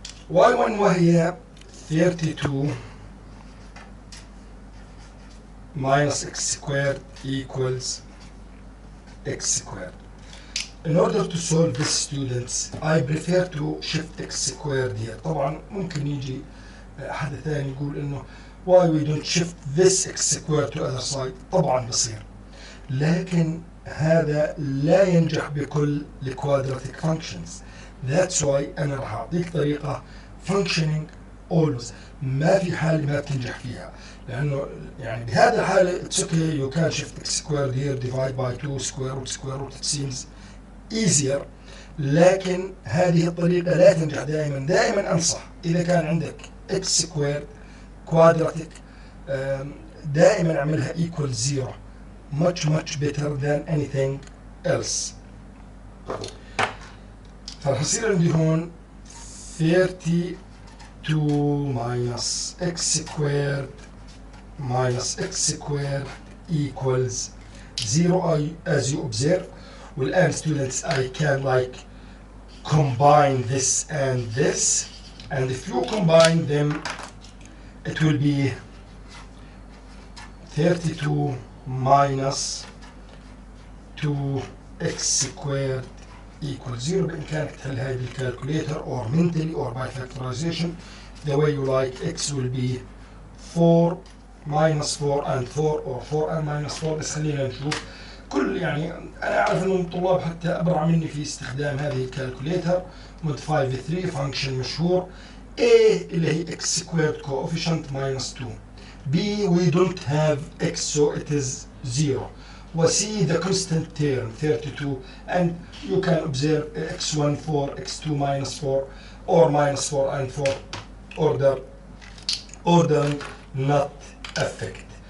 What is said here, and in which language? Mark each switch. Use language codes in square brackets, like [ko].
[en] y1 وهي 32 minus x squared equals x squared. In order to solve this, students, I prefer to shift x squared here. طبعا ممكن يجي حد ثاني يقول انه why we don't shift this x squared to other side. [ar] طبعا بصير، لكن هذا لا ينجح بكل الquadratic functions. That's why انا راح اعطيك طريقة functioning always. [en] ما في حال ما بتنجح فيها، لانه يعني بهذا الحالة it's okay you can shift x squared here divide by 2 square root it seems easier. [ar] لكن هذه الطريقة لا تنجح دائما. دائما أنصح إذا كان عندك x squared quadratic دائما اعملها equal 0. [en] much better than anything else. فراح يصير عندي هون 32 minus x squared minus x squared equals 0 as you observe. والآن students I can like combine this and this, and if you combine them it will be 32 minus 2x squared equals 0. بإمكانك تحل هاي بالكالكوليتر or mentally or by factorization the way you like. x will be 4 minus 4 and 4 or 4 and minus 4. بس خلينا نشوف. [ar] كل يعني انا اعرف انه الطلاب حتى ابرع مني في استخدام هذه الكالكوليتر. مود 5 3 فانكشن مشهور. [en] A اللي هي x squared coefficient minus 2. B we don't have x so it is 0. و C the constant term 32, and you can observe x1 4 x2 minus 4 or minus 4 and 4 order not affect.